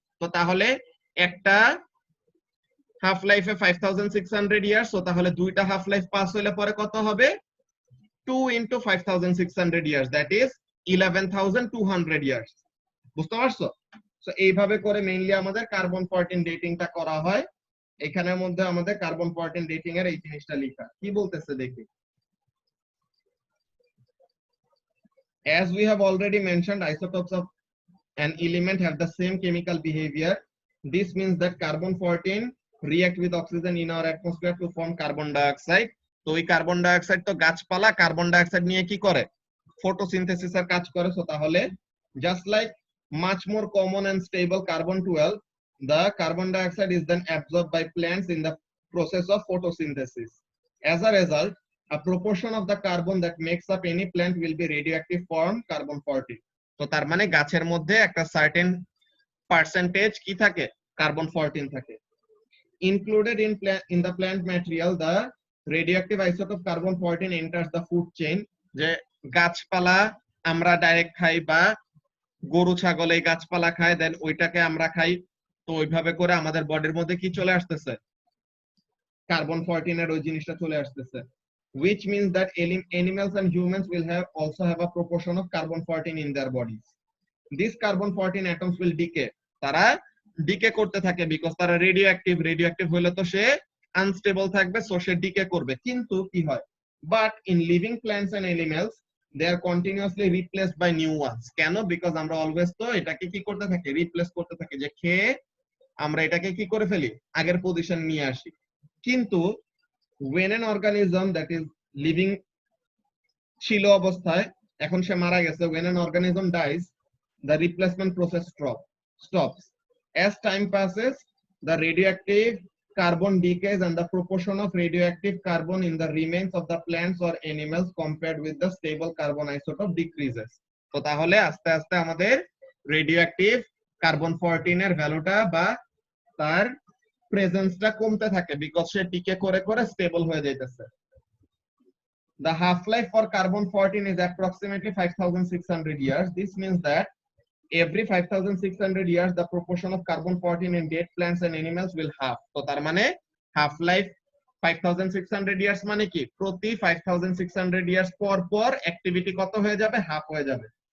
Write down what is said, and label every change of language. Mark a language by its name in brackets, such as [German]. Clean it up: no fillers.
[Bangla] তো তাহলে একটা হাফ লাইফে 5600 ইয়ার্স, তো তাহলে 2টা হাফ লাইফ পাস হইলে পরে কত হবে, [English] 2 into 5600 years, that is 11200 years। [Bangla] বুঝতে পারছো? সো এইভাবে করে মেইনলি আমাদের কার্বন 14 ডেটিংটা করা হয়। এখানের মধ্যে আমাদের কার্বন 14 ডেটিং এর এই জিনিসটা লেখা কি বলতেছে দেখি। [English] As we have already mentioned, isotopes of an element have the same chemical behavior. This means that carbon 14 react with oxygen in our atmosphere to form carbon dioxide. [Bangla] তো ওই কার্বন ডাইঅক্সাইড তো গাছপালা কার্বন ডাইঅক্সাইড নিয়ে কি করে, ফটোসিনথেসিসের কাজ করে। So তাহলে [English] just like much more common and stable carbon 12, the carbon dioxide is then absorbed by plants in the process of photosynthesis. As a result, a proportion of the carbon that makes up any plant will be radioactive form carbon 14. [Bangla] তো তার মানে গাছের মধ্যে একটা certain percentage কি থাকে, carbon 14 থাকে। [English] Included in the plant material, the radioactive isotope carbon 14 enters the food chain. [Bangla] যে গাছপালা আমরা ডাইরেক্ট খাই বা গরু ছাগল এই গাছপালা খায়, দেন ওইটাকে আমরা খাই। তো ওইভাবে করে আমাদের বডির মধ্যে কি চলে আসতেছে, কার্বন 14 এর ওই জিনিসটা চলে আসতেছে, [English] which means that animals and humans will also have a proportion of carbon 14 in their bodies. These carbon 14 atoms will decay. [Bangla] তারা ডিকে করতে থাকে বিকজ তারা রেডিওঅ্যাক্টিভ হলে তো সে আনস্টেবল থাকবে, সো সে ডিকে করবে। কিন্তু কি হয়, [English] But in living plants and animals they are continuously replaced by new ones. [Bangla] কেন? বিকজ আমরা অলওয়েজ তো এটাকে কি করতে থাকি, রিপ্লেস করতে থাকি, যে খেয়ে আমরা এটাকে কি করে ফেলি, আগের পজিশন নিয়ে আসি। কিন্তু [English] when an organism that is living [Bangla] ছিল অবস্থায়, এখন সে মারা গেছে, [English] when an organism dies the replacement process stops. As time passes, the radioactive carbon decays and the proportion of radioactive carbon in the remains of the plants or animals compared with the stable carbon isotope decreases. [Bangla] তো তাহলে আস্তে আস্তে আমাদের radioactive carbon 14 এর ভ্যালুটা বা তার প্রেজেন্সটা কমতে থাকে বিকজ সে ডিকে করে করে স্টেবল হয়ে যাইতেছে। [English] The half-life for carbon 14 is approximately 5,600 years. This means that every 5,600 years the proportion of carbon 14 in dead plants and animals will half. [Bangla] তো তার মানে half life 5,600 years মানে কি, প্রতি 5,600 years পর পর অ্যাক্টিভিটি কত হয়ে যাবে, হাফ হয়ে যাবে।